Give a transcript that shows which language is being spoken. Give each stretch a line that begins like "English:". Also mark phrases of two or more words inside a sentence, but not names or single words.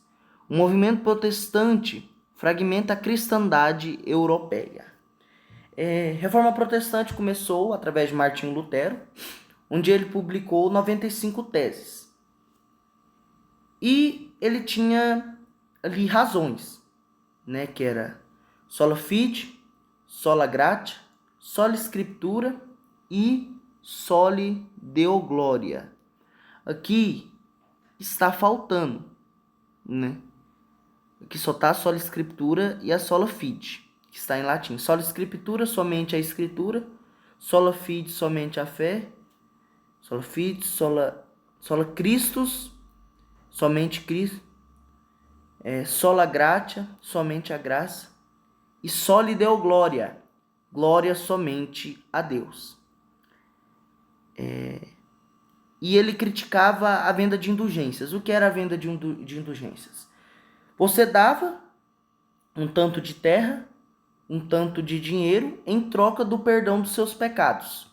Portuguese: O movimento protestante fragmenta a cristandade europeia. Reforma protestante começou através de Martinho Lutero, onde ele publicou 95 teses. E ele tinha ali razões, né, que era
Latin: sola fide, sola gratia, sola scriptura
Portuguese: e
Latin: soli deo gloria.
Portuguese: Aqui está faltando, né? Aqui só está a
Latin: sola scriptura
Portuguese: e a
Latin: sola fide,
Portuguese: que está em latim.
Latin: Sola scriptura,
Portuguese: somente a escritura.
Latin: Sola fide,
Portuguese: somente a fé.
Latin: Sola fide, sola Christus,
Portuguese: somente Cristo.
Latin: Sola gratia,
Portuguese: somente a graça.
Latin: E soli deo gloria,
Portuguese: glória somente a Deus. E ele criticava a venda de indulgências. O que era a venda de indulgências? Você dava um tanto de terra, um tanto de dinheiro em troca do perdão dos seus pecados.